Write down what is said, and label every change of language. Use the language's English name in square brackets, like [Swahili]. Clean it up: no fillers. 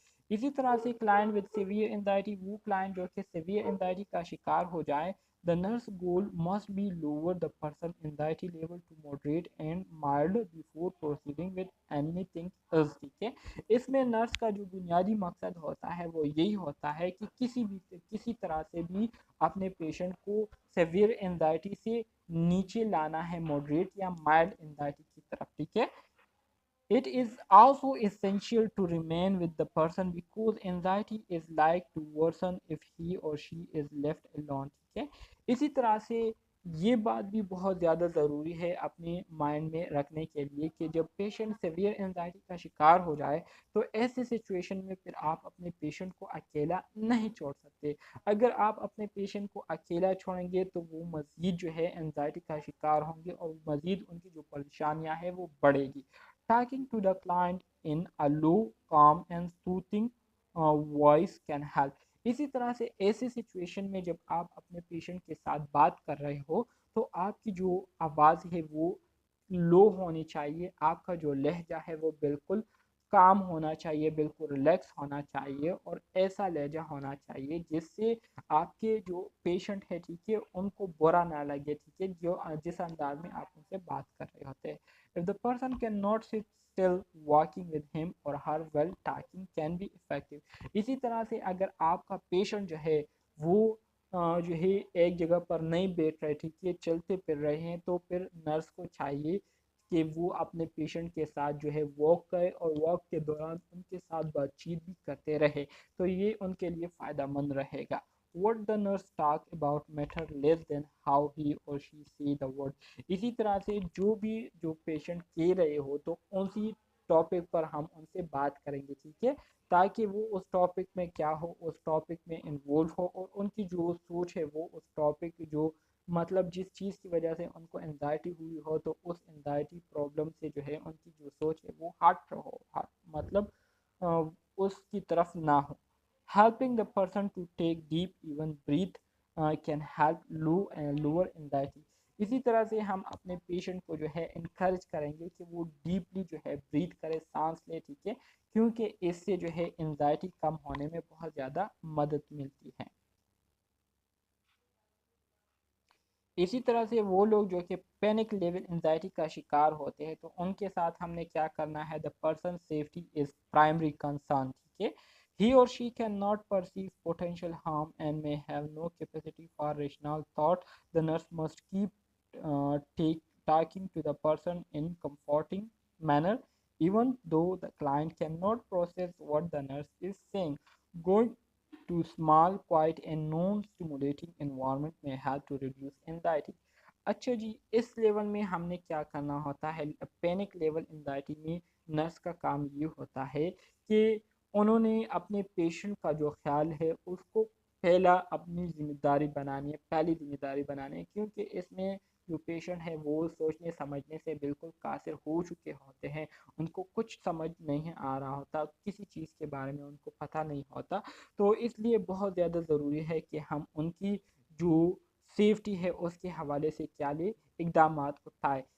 [Urdu] اسی طرح سے کلائنٹ ود سیویئر انزائٹی، وہ کلائنٹ جو کہ سیویئر انزائٹی کا شکار ہو جائے، [English] the nurse goal must be lower the person anxiety level to moderate and mild before proceeding with anything else. [Urdu] ٹھیک ہے، اس میں نرس کا جو بنیادی مقصد ہوتا ہے وہ یہی ہوتا ہے کہ کسی طرح سے بھی اپنے پیشنٹ کو سیویئر انزائٹی سے نیچے لانا ہے، ماڈریٹ یا مائلڈ انزائٹی کی طرف، ٹھیک ہے۔ [English] It is also essential to remain with the person because anxiety is like to worsen if he or she is left alone. [Urdu] ٹھیک ہے، اسی طرح سے یہ بات بھی بہت زیادہ ضروری ہے اپنے مائنڈ میں رکھنے کے لیے کہ جب پیشنٹ سیویئر انزائٹی کا شکار ہو جائے تو ایسے سچویشن میں پھر آپ اپنے پیشنٹ کو اکیلا نہیں چھوڑ سکتے. اگر آپ اپنے پیشنٹ کو اکیلا چھوڑیں گے تو وہ مزید جو ہے انزائٹی کا شکار ہوں گے اور مزید ان کی جو پریشانیاں ہیں وہ بڑھے گی. [English] Talking to the client in a low, calm and soothing voice can help. [Urdu] اسی طرح سے ایسے سچویشن میں جب آپ اپنے پیشنٹ کے ساتھ بات کر رہے ہو تو آپ کی جو آواز ہے وہ لو ہونی چاہیے، آپ کا جو لہجہ ہے وہ بالکل کام ہونا چاہیے، بالکل ریلیکس ہونا چاہیے اور ایسا لہجہ ہونا چاہیے جس سے آپ کے جو پیشنٹ ہے ٹھیک ہے ان کو برا نہ لگے، ٹھیک ہے، جس انداز میں آپ ان سے بات کر رہے ہوتے ہیں. [English] If the person cannot sit still, walking with him or her while talking can be effective. [Urdu] اسی طرح سے اگر آپ کا پیشنٹ جو ہے وہ جو ہے ایک جگہ پر نہیں بیٹھ رہے، ٹھیک ہے، چلتے پھر رہے ہیں، تو پھر نرس کو چاہیے کہ وہ اپنے پیشنٹ کے ساتھ جو ہے واک کرے اور واک کے دوران ان کے ساتھ بات چیت بھی کرتے رہے، تو یہ ان کے لیے فائدہ مند رہے گا. [English] What the nurse talk about matter less than how he or she say the word. [Urdu] اسی طرح سے جو پیشنٹ کہہ رہے ہو تو اسی ٹاپک پر ہم ان سے بات کریں گے، ٹھیک ہے، تاکہ وہ اس ٹاپک میں کیا ہو اس ٹاپک میں انوالو ہو اور ان کی جو سوچ ہے وہ اس ٹاپک جو مطلب جس چیز کی وجہ سے ان کو انزائٹی ہوئی ہو تو اس انزائٹی پرابلم سے جو ہے ان کی جو سوچ ہے وہ ہٹ ہو، مطلب اس کی طرف نہ ہو. [English] Helping the person to take deep even breathe can help lower anxiety. [Urdu] اسی طرح سے ہم اپنے پیشنٹ کو جو ہے انکریج کریں گے کہ وہ ڈیپلی جو ہے بریتھ کرے، سانس لے، ٹھیک ہے، کیونکہ اس سے جو ہے انزائٹی کم ہونے میں بہت زیادہ مدد ملتی ہے. اسی طرح سے وہ لوگ جو کہ پینک لیول انزائٹی کا شکار ہوتے ہیں تو ان کے ساتھ ہم نے کیا کرنا ہے، [English] The person safety is primary concern. [Urdu] ٹھیک ہے، [English] he or she cannot perceive potential harm and may have no capacity for rational thought. The nurse must keep talking to the person in comforting manner even though the client cannot process what the nurse is saying. Going to small, quiet and non-stimulating environment may help to reduce anxiety. [Urdu] اچھا جی، اس level میں ہم نے کیا کرنا ہوتا ہے، panic level anxiety میں nurse کا کام یہ ہوتا ہے کہ انہوں نے اپنے پیشنٹ کا جو خیال ہے اس کو پہلا اپنی ذمہ داری بنانی ہے، پہلی ذمہ داری بنانی ہے، کیونکہ اس میں جو پیشنٹ ہے وہ سوچنے سمجھنے سے بالکل قاصر ہو چکے ہوتے ہیں، ان کو کچھ سمجھ نہیں آ رہا ہوتا، کسی چیز کے بارے میں ان کو پتہ نہیں ہوتا، تو اس لیے بہت زیادہ ضروری ہے کہ ہم ان کی جو سیفٹی ہے اس کے حوالے سے کیا لے اقدامات اٹھائے.